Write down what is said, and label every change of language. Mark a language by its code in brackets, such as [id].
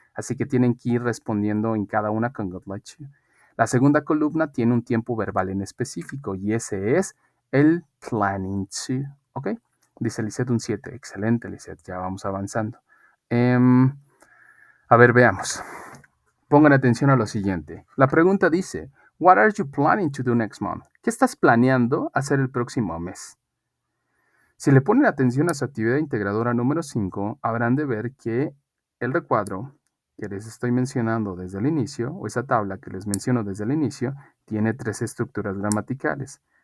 [es] Así que tienen que ir respondiendo en cada una con good like to. La segunda columna tiene un tiempo verbal en específico y ese es el planning to. ¿Ok? Dice Lisette un 7. Excelente, Lisette. Ya vamos avanzando. A ver, veamos. Pongan atención a lo siguiente. La pregunta dice, [en] what are you planning to do next month? [es] ¿Qué estás planeando hacer el próximo mes? Si le ponen atención a su actividad integradora número 5, habrán de ver que el recuadro que les estoy mencionando desde el inicio, o esa tabla que les menciono desde el inicio, tiene 3 estructuras gramaticales.